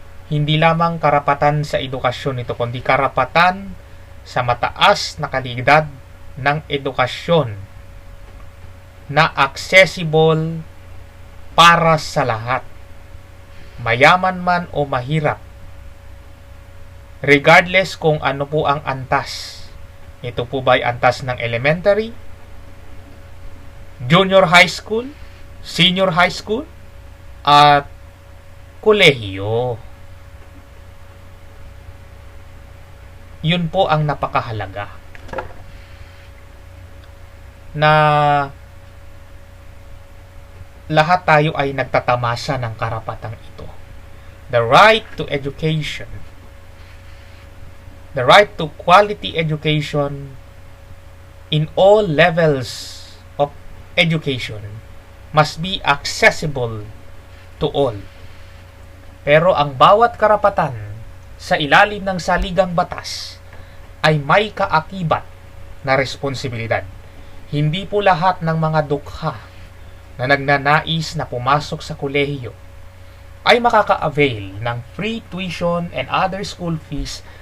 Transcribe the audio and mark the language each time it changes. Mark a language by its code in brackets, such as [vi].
[tl] Hindi lamang karapatan sa edukasyon ito, kundi karapatan sa mataas na kalidad ng edukasyon na accessible para sa lahat, mayaman man o mahirap, [en] regardless [tl] kung ano po ang antas. Ito po ba ay antas ng elementary, junior high school, senior high school, at kolehiyo? Yun po ang napakahalaga na lahat tayo ay nagtatamasa ng karapatang ito. [en] The right to education, the right to quality education in all levels of education must be accessible to all. [tl] Pero ang bawat karapatan sa ilalim ng saligang batas ay may kaakibat na responsibilidad. Hindi po lahat ng mga dukha na nagnanais na pumasok sa kolehiyo ay makaka-avail ng [en] free tuition and other school fees